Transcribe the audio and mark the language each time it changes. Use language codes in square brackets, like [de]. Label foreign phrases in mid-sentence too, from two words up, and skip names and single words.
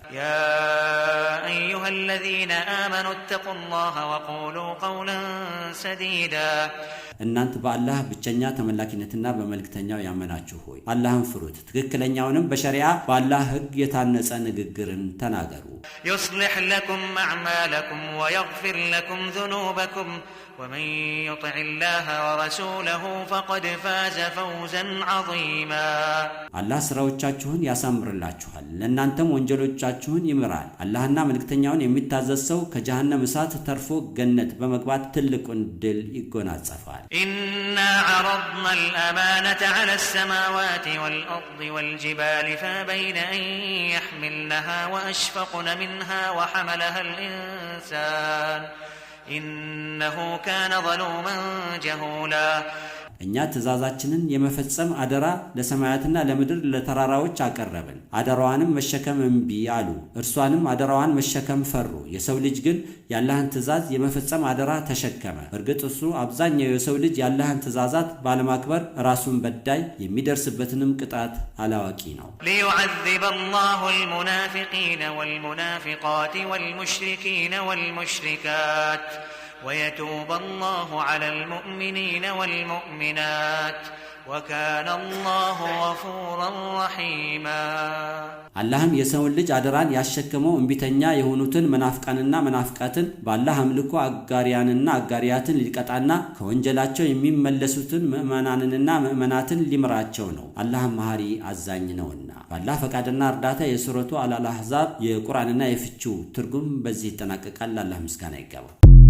[ar] يا أيها الذين آمنوا اتقوا الله وقولوا قولا سديدا [am] እናንተ በአላህ ብቸኛ ተመላኪነትና በመልእክተኛው ያመናችሁ ሆይ አላህን ፍሩት፣ ትክክለኛውንም በሸሪዓ በአላህ ሕግ የታነጸ ንግግርን ተናገሩ። [ar] يصلح لكم أعمالكم ويغفر لكم ذنوبكم ومن يطع الله ورسوله فقد فاز فوزا عظيما [am] አላህ ስራዎቻችሁን ያሳምርላችኋል፣ ለእናንተም ወንጀሎቻችሁን ይምራል። አላህና መልእክተኛውን የሚታዘዝ ሰው ከጀሃነም እሳት ተርፎ ገነት በመግባት ትልቁን ድል ይጎናጸፋል። [ar] إنا عرضنا الأمانة على السماوات والأرض والجبال فأبين أن يحملنها وأشفقن منها وحملها الإنسان إنه كان ظلوما جهولا [am] እኛ ትእዛዛችንን የመፈጸም አደራ ለሰማያትና ለምድር ለተራራዎች አቀረብን። አደራዋንም መሸከም እምቢ አሉ፣ እርሷንም አደራዋን መሸከም ፈሩ። የሰው ልጅ ግን የአላህን ትእዛዝ የመፈጸም አደራ ተሸከመ። እርግጥ እሱ አብዛኛው የሰው ልጅ የአላህን ትእዛዛት ባለማክበር ራሱን በዳይ፣ የሚደርስበትንም ቅጣት አላዋቂ ነው። [ar] ليعذب الله المنافقين والمنافقات والمشركين والمشركات ويتوب الله على المؤمنين والمؤمنات وكان الله غفورا رحيما [am] አላህም የሰውን ልጅ አደራን ያሸከመው እንቢተኛ የሆኑትን መናፍቃንና መናፍቃትን በአላህ አምልኮ አጋሪያንና አጋሪያትን ሊቀጣና ከወንጀላቸው የሚመለሱትን ምእመናንና ምእመናትን ሊምራቸው ነው። አላህ መሐሪ አዛኝ ነውና። በአላህ ፈቃድና እርዳታ የሱረቱ አል-አሕዛብ የቁርአንና የፍቺው ትርጉም በዚህ ይጠናቀቃል። አላህ ምስጋና ይገባው።